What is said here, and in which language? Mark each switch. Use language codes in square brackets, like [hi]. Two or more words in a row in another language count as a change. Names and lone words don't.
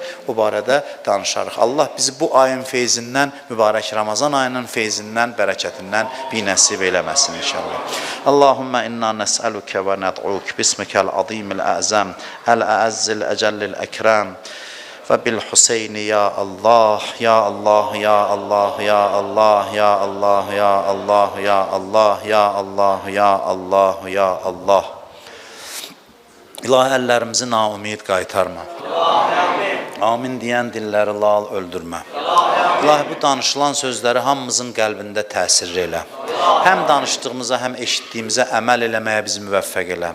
[az] O barədə danışarıq. Allah bizi bu ayın feyzindən, mübarək Ramazan ayının feyzindən, bərəkətindən binəsib eləməsin inşallah. [ar] اللهم إنا نسألك وندعوك باسمك العظيم الأعظم، الأعز الأجل الأكرم. وبالحسين يا الله، يا الله، يا الله، يا الله، يا الله، يا الله، يا الله، يا الله، يا الله، يا الله. [az] İlahi, əllərimizi naumid qaytarma. Amin deyən dilləri lal öldürmə. İlahi, bu danışılan sözləri hamımızın qəlbində təsir elə. Həm danışdığımıza, həm eşitdiyimizə əməl eləməyə bizi müvəffəq elə.